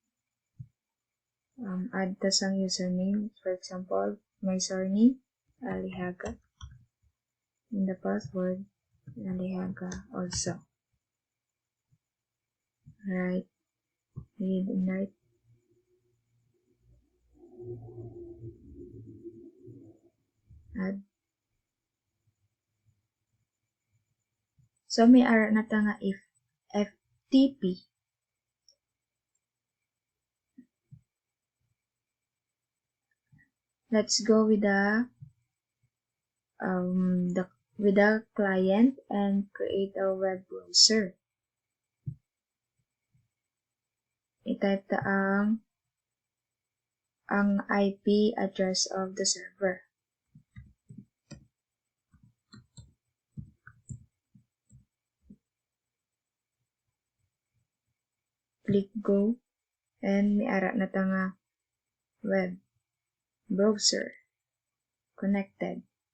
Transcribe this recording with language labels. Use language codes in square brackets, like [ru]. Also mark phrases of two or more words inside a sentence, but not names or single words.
[en] Add the some username, for example, my surname, Alejaga, and the password, Alejaga also. Right, read and write. Add. [hil] So may ara na ta nga if FTP. [en] Let's go with the client and create a web browser. [hil] i-type ang [en] IP address of the server. Click go, and [hil] may ara na ta nga [en] web browser connected.